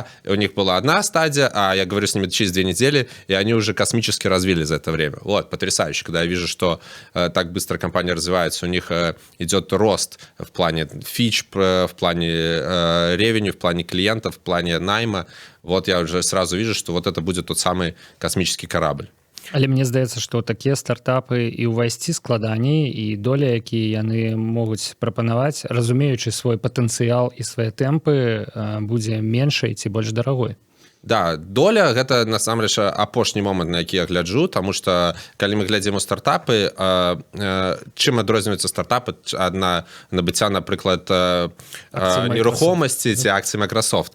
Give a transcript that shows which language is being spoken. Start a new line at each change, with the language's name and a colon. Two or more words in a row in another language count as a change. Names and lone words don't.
Russian: У них была одна стадия, а я говорю с ними через 2 недели, и они уже космически развились за это время. Вот, потрясающе, когда я вижу, что так быстро компания развивается, у них идет рост в плане фич, в плане ревеню, в плане клиентов, в плане найма. Вот я уже сразу вижу, что вот это будет тот самый космический корабль.
Belarusian: Але мне здаецца, што такія стартапы і ўвайсці складаней, і доля, якія яны могуць прапанаваць, разумеючы свой патэнцыял і свае тэмпы, будзе меншай ці больш дарагой. Да, доля гэта насамрэч апошні момант, на які я гляджу, таму што калі мы глядзім у стартапы, чым адрозніваюцца стартапы ад набыцця, напрыклад, нерухомасці ці акцыі Microsoft.